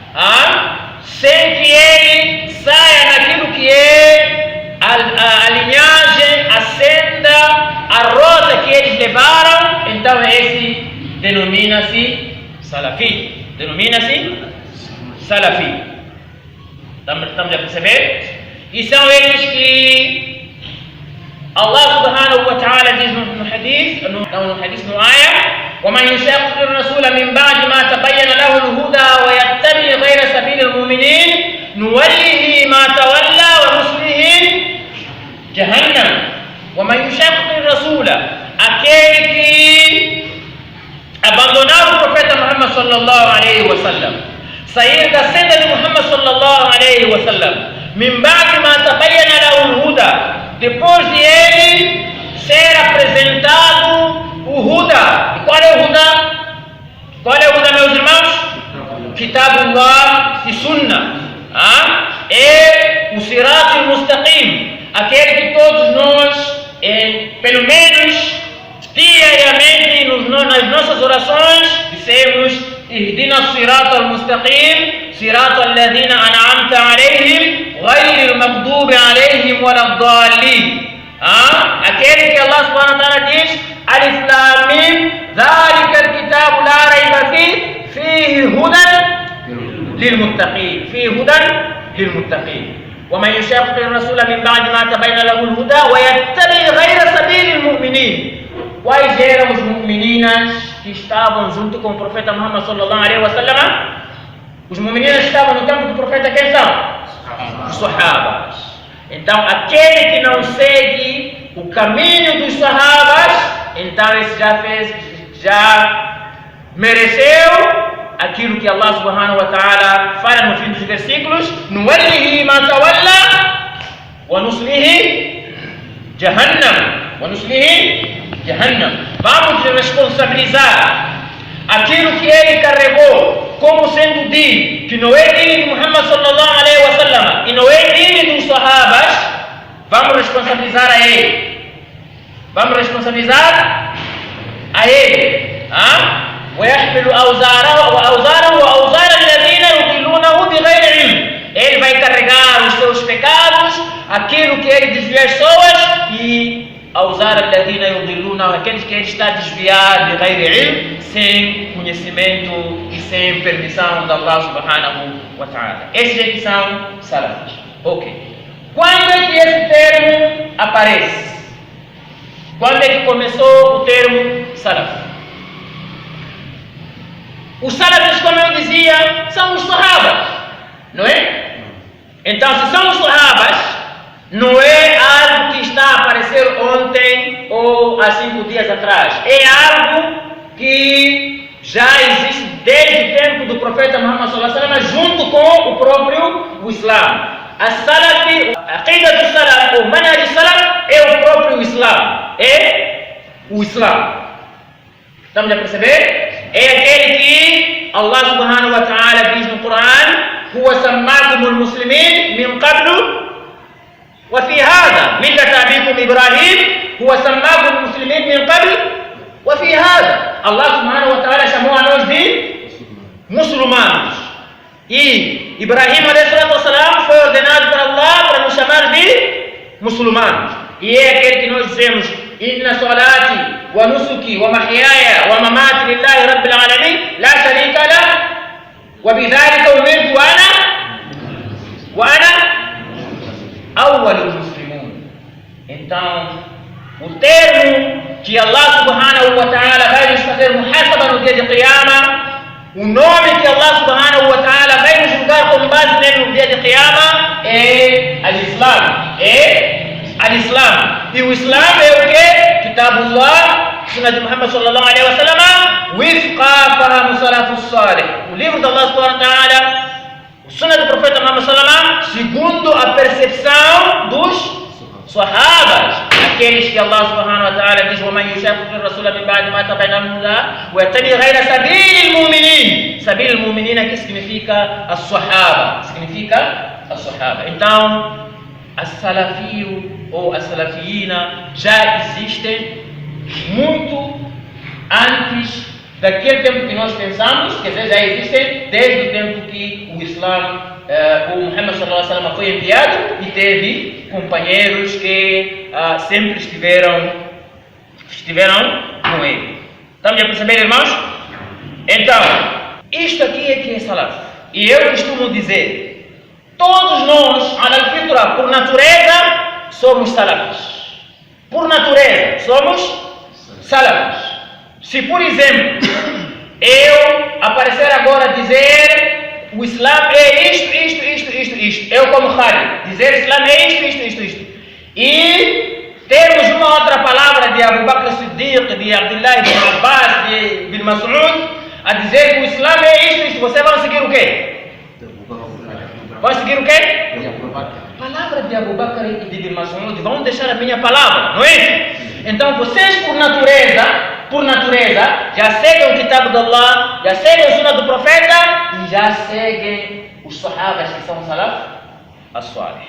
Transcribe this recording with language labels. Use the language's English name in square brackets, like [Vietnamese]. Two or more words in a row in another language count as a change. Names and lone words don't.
[Portuguese] sem que ele saia naquilo que é a linhagem, a senda, a rota que eles levaram, então esse denomina-se Salafi. Denomina-se Salafi. Estamos a perceber? E são eles que [Arabic] الله سبحانه وتعالى [Portuguese] diz no hadith, no ayah: [Arabic] وَمَنْ يُشَاقِقِ الرَّسُولَ مِنْ بَعْدِ مَا تَبَيَّنَ لَهُ الْهُدَى وَيَتَّبِعْ غَيْرَ سَبِيلِ الْمُؤْمِنِينَ نُوَلِّهِ مَا تَوَلَّى وَنُصْلِهِ جَهَنَّمَ. وَمَنْ يُشَاقِقِ الرَّسُولَ, [Portuguese] aquele que abandonar o profeta Muhammad [Arabic] صلى الله عليه وسلم, [Portuguese] sair da senda de Muhammad [Arabic] صلى الله عليه وسلم, من بعد ما تبين له الهدى, [Portuguese] depois de ele ser apresentado o Huda. E qual é o Huda? Qual é o Huda, meus irmãos? Kitabullah e Sunnah. É o [Arabic] الصراط المستقيم, [Portuguese] aquele que todos nós, pelo menos diariamente, nas nossas orações, dissemos: [Arabic] اهدنا الصراط المستقيم صراط الذين أنعمت عليهم غير المغضوب عليهم ولا الضالين. [Portuguese] Aquele que [Arabic] الله سبحانه وتعالى diz: الم ذلك الكتاب لا ريب فيه هدى للمتقين فيه هدى للمتقين ومن يشاقق الرسول من بعد ما تبين له الهدى ويتبع غير سبيل المؤمنين. [Portuguese] Quais eram os mu'mininas que estavam junto com o profeta Muhammad [Arabic] صلى الله عليه وسلم? [Portuguese] Os mu'mininas que estavam no tempo do profeta, quem são? Os sahabas. Então, aquele que não segue o caminho dos sahabas, então esse já mereceu aquilo que [Arabic] الله سبحانه وتعالى [Portuguese] fala no fim dos versículos: [Arabic] نوله ما تولى ونصله جهنم ونصله جهنم wa nuslihi Jahannam. [Portuguese] Vamos responsabilizar aquilo que ele carregou como sendo dino, que não é dino de Muhammad [Arabic] صلى الله عليه وسلم [Portuguese] e não é dino dos sahabas. Vamos responsabilizar a ele. Vamos responsabilizar a ele. [Arabic] ويحمل أوزاره وأوزار الذين يضلونه بغير علم. [Portuguese] Ele vai carregar os seus pecados, aquilo que ele desvia as pessoas, e [Arabic] أوزار الذين يضلونه, [Portuguese] aqueles que ele está desviado de [Arabic] غير علم, [Portuguese] sem conhecimento e sem permissão de [Arabic] الله سبحانه وتعالى. [Portuguese] Esses aqui são salafis. Ok. Quando é que esse termo aparece? Quando é que começou o termo salaf? Os salafis, como eu dizia, são os sahabas, não é? Então, se são os sahabas, não é algo que está a aparecer ontem ou há 5 dias atrás. É algo que já existe desde o tempo do profeta Muhammad [Arabic] صلى الله عليه وسلم, [Portuguese] junto com o próprio Islã. A aqida do salaf, ou manhaj do salaf, é o próprio Islã. É o Islã. Estamos a perceber? É aquele que [Arabic] الله سبحانه وتعالى [Portuguese] diz no Coran: [Arabic] هو سماكم المسلمين من قبل وفي هذا ملة أبيكم إبراهيم هو سماكم المسلمين من قبل وفي هذا. الله سبحانه وتعالى [Portuguese] chamou a nós de muçulmanos. E Ibrahim a.s. foi ordenado por Allah para nos chamar de muçulmanos. E é aquele que nós dizemos: [Arabic] إن صلاتي ونسكي ومحياي ومماتي لله رب العالمين لا شريك له وبذلك أمرت أنا أول المسلمين. [Portuguese] Então, o termo que [Arabic] الله سبحانه وتعالى [Portuguese] vai nos fazer muhasaba no dia de Qiyamah, o nome que [Arabic] الله سبحانه وتعالى [Portuguese] vai nos julgar com base nele no dia de Qiyamah, é al-Islam. É al-Islam. E o Islam é o quê? [Arabic] كتاب الله سنة de محمد صلى الله عليه وسلم وفق فهم السلف الصالح. [Portuguese] O livro de [Arabic] الله سبحانه وتعالى, [Portuguese] o Sunnah do profeta Muhammad [Arabic] صلى الله عليه وسلم, [Portuguese] segundo a percepção dos sahabas, aqueles que [Arabic] الله سبحانه وتعالى [Portuguese] diz: [Arabic] وَمَنْ يُشَاقِقِ الرَّسُولَ مِنْ بَعْدِ مَا تَبَيَّنَ لَهُ الْهُدَى وَيَتَّبِعْ غَيْرَ سَبِيلِ الْمُؤْمِنِينَ. سبيل المؤمنين [Portuguese] aqui significa as-sahaba, significa as-sahaba. Então, as-salafio ou as-salafiyina já existem muito antes daquele tempo que nós pensamos, quer dizer, já existem desde o tempo que o Islã, o Muhammad [Arabic] صلى الله عليه وسلم [Portuguese] foi enviado, e teve companheiros que sempre estiveram com ele. Estamos a perceber, irmãos? Então, isto aqui é que é salaf. E eu costumo dizer: todos nós, al-fitra, por natureza, somos salafis. Por natureza, somos salafis. Se, por exemplo, eu aparecer agora a dizer o Islã é isto, eu como Khalid, dizer Islã é isto, e termos uma outra palavra de Abu Bakr Siddiq, de Abdullah ibn Abbas, de Ibn Mas'ud, a dizer que o Islã é isto, você vai seguir o quê? Vai seguir o quê? A palavra de Abu Bakr e de Ibn Mas'ud, vão deixar a minha palavra, não é? Então vocês, por natureza, já seguem o Kitab de Allah, já seguem o Sunnah do Profeta e já seguem os sahabas, que são salaf as-salih.